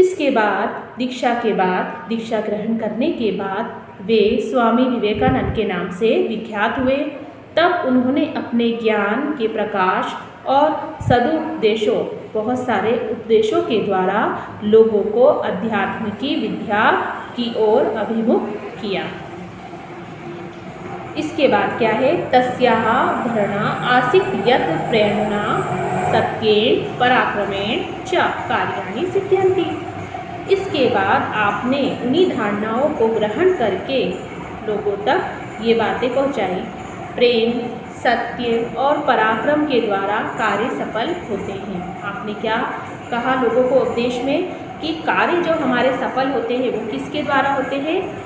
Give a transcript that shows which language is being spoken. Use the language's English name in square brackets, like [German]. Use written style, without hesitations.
[Hindi] इसके बाद दीक्षा ग्रहण करने के बाद वे स्वामी विवेकानंद के नाम से विख्यात हुए। तब उन्होंने अपने ज्ञान के प्रकाश और सदुपदेशों बहुत सारे उपदेशों के द्वारा लोगों को अध्यात्म की विद्या की ओर अभिमुख किया। इसके बाद क्या है? [Sanskrit] तस्याः धारणा आसीत् यत् प्रेरणा सत्येन पराक्रमेण च कार्याणि सिद्ध्यन्ति। [Hindi] इसके बाद आपने उन्हीं धारणाओं को ग्रहण करके लोगों तक ये बातें पहुँचाई। प्रेम, सत्य और पराक्रम के द्वारा कार्य सफल होते हैं। आपने क्या कहा लोगों को उपदेश में कि कार्य जो हमारे सफल होते हैं वो किसके द्वारा होते हैं?